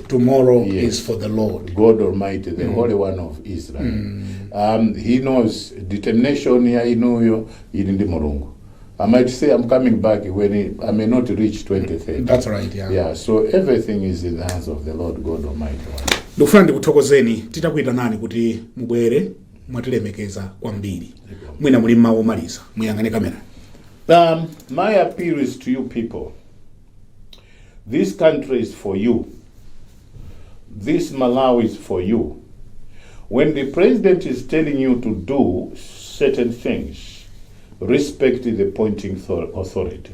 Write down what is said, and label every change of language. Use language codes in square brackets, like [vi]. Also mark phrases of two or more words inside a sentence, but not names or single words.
[en] Tomorrow is for the Lord God Almighty, the Holy One of Israel. He knows determination. He knows in the Morungu. I might say I'm coming back when I may not reach 2030. That's right, yeah. Yeah, so everything is in the hands of the Lord God Almighty. [ny] Ndikufuna kuthokozeni titakuita nani kuti mubwere mwatilemekeza kwambiri. Mwina muli mawu maliza. Muyangane kamera. [en] My appeal is to you people. This country is for you. This Malawi is for you. When the president is telling you to do certain things, respect the appointing authority.